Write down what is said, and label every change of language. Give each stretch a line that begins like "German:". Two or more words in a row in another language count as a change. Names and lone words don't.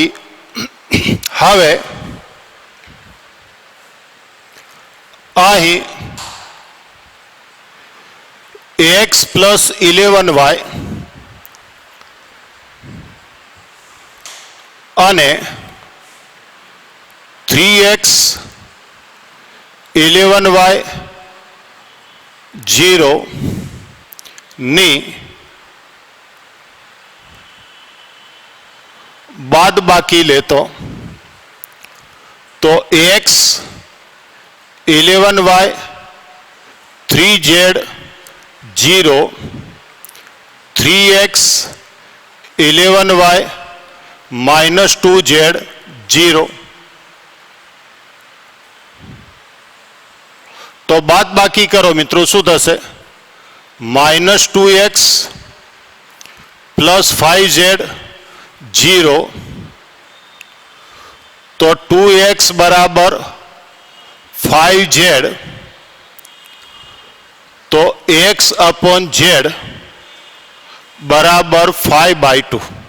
Gujarati: હવે અહીં x +11y અને 3x 11y 0 ની બાદ બાકી લેતો તો x 11y 3z 0 3x 11y -2z 0 તો બાદ બાકી કરો મિત્રો, શું થશે? -2x + 5z 0, તો 2x બરાબર 5z, તો x/z બરાબર 5/2.